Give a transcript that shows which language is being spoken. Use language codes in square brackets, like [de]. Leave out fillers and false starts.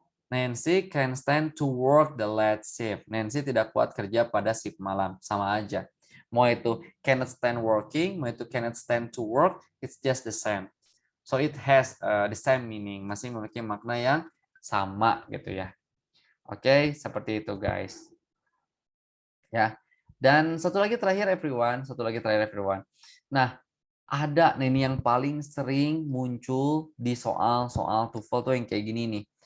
[en] Nancy can stand to work the late shift. [id] Nancy tidak kuat kerja pada shift malam. Sama aja. Mau itu [en] cannot stand working, [id] mau itu [en] cannot stand to work, it's just the same. So it has the same meaning. [id] Masih memiliki makna yang sama gitu ya. Oke, seperti itu guys. Ya. Dan satu lagi terakhir everyone. Nah, ada nih ini yang paling sering muncul di soal-soal TOEFL tuh yang kayak gini nih.